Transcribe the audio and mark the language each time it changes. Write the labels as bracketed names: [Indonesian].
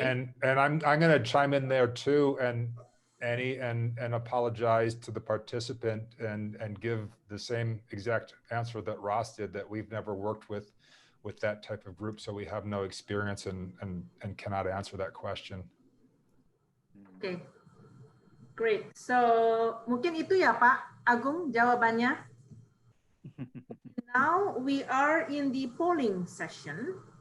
[English] And I'm going to chime in there too, and Annie, and apologize to the participant and give the same exact answer that Ross did, that we've never worked with that type of group, so we have no experience and cannot answer that question. Okay. Great. [Indonesian] So mungkin itu ya Pak Agung jawabannya. [English] Now we are in the polling session.